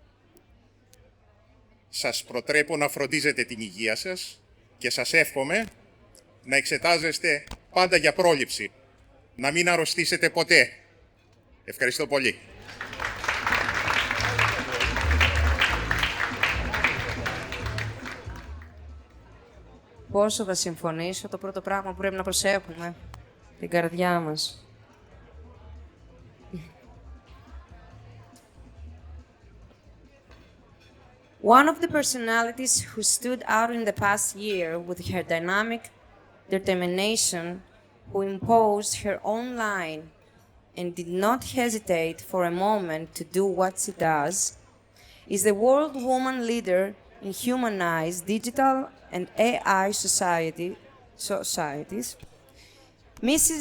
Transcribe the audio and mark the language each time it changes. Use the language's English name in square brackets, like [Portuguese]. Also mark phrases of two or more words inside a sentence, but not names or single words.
[Greek] Σας προτρέπω να φροντίζετε την υγεία σας και σας εύχομαι να εξετάζεστε πάντα για πρόληψη, να μην αρρωστήσετε ποτέ. Ευχαριστώ πολύ. Πόσο θα συμφωνήσω, το πρώτο πράγμα που πρέπει να προσέχουμε, την καρδιά μας. [English] One of the personalities who stood out in the past year with her dynamic determination, who imposed her own line and did not hesitate for a moment to do what she does, is the world woman leader in humanized digital and AI societies, Mrs.